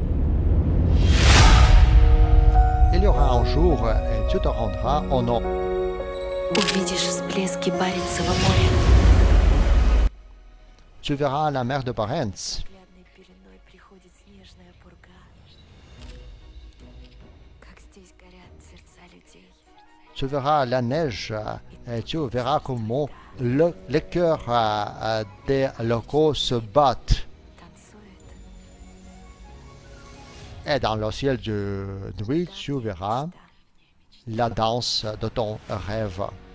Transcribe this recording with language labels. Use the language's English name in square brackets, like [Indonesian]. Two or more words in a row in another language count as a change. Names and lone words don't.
[French] Il y aura un jour et tu te rendras au nord. [Russian] Увидишь всплески Баренцева моря. [French] Tu verras la mer de Barents. [Russian] Взглядной пеленой приходит снежная пурга. Как здесь горят сердца людей. [French] Tu verras la neige et tu verras comment le cœur des locaux se battent. [Russian] Танцует. [French] Et dans le ciel de nuit, tu verras la danse de ton rêve.